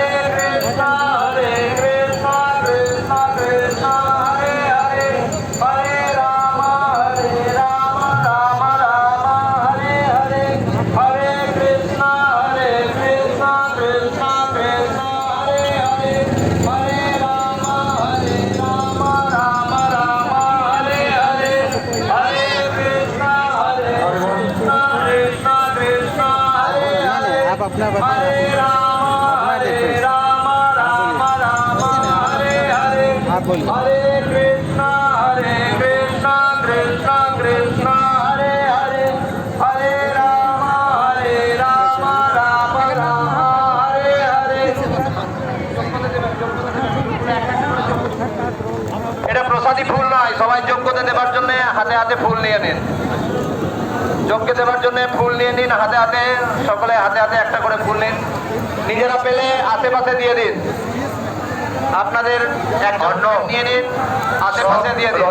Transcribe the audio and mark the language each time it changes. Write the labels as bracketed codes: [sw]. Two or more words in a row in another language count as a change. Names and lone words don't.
[sa] কৃষ্ণ কৃষ্ণ কৃষ্ণ হরে হরে, হরে রাম রাম রাম হরে হরে, হরে কৃষ্ণ কৃষ্ণ কৃষ্ণ হরে হরে, হরে রাম রাম হরে হরে, হরে কৃষ্ণ কৃষ্ণ কৃষ্ণ হরে হরে, [hi] आप अपना [sa] हरे राम राम हरे हरे, [hi] आप बोलिए। [sa] हरे कृष्ण कृष्ण कृष्ण हरे हरे, हरे राम राम हरे हरे। [bn] এটা প্রসাদী ফুল নয়, সবাই যজ্ঞতে দেবার জন্য হাতে হাতে ফুল নিয়ে নিন। যজ্ঞে দেবার জন্য ফুল নিয়ে নিন, হাতে হাতে, সকলে হাতে হাতে একটা করে ফুল নিন। নিজেরা পেলে আশেপাশে দিয়ে দিন, আপনাদের একজন নিয়ে নিন, আশেপাশে দিয়ে দিন।